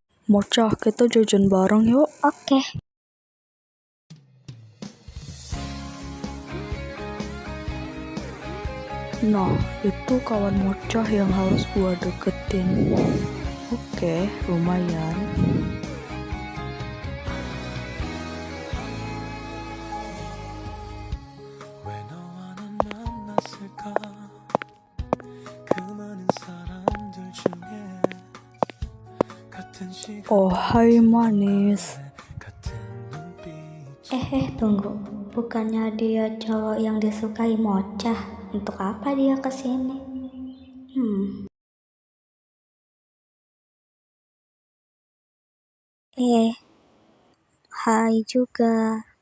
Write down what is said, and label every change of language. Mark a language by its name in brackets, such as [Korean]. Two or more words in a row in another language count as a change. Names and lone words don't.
[Indonesian] Mocha, kita jajan bareng yuk. Oke. Nah, itu kawan Mocha yang harus gua deketin. Oke, lumayan. [Korean] 왜 너와 난 만났을까? 그 많은 사람들 중에 같은 시간 [Indonesian] Oh, hai manis. [Korean] 같은 눈빛 [Indonesian] Tunggu. Bukannya dia cowok yang disukai Mocha? Untuk apa dia kesini? Hai juga.